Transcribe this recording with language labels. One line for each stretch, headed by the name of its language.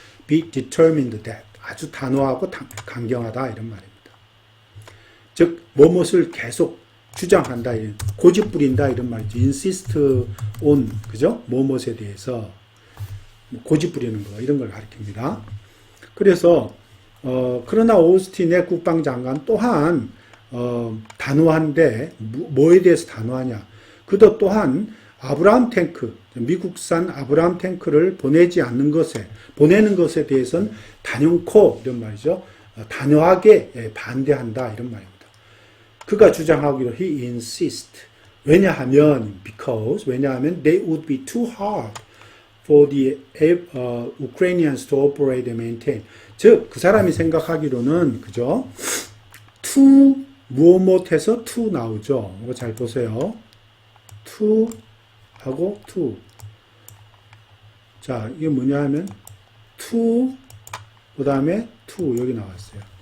English: be determined that
Korean: 아주 단호하고 강경하다 이런 말입니다. 즉 무엇을 계속 주장한다, 고집 부린다 이런 말이죠. insist on 그죠? 무엇에 대해서 고집 부리는 거 이런 걸 가리킵니다. 그래서 그러나 오스틴의 국방장관 또한 단호한데 뭐에 대해서 단호하냐? 그도 또한 아브라함 탱크, 미국산 아브라함 탱크를 보내는 것에 대해서는 단연코 이런 말이죠. 단호하게 반대한다 이런 말입니다. 그가 주장하기로
English: he insist.
Korean: 왜냐하면
English: they would be too hard for the Ukrainians to operate and maintain.
Korean: 즉 그 사람이 생각하기로는 그죠? to 무엇해서 to 나오죠. 이거 잘 보세요. to 하고 to. 자, 이게 뭐냐 하면 to 그다음에 to 여기 나왔어요.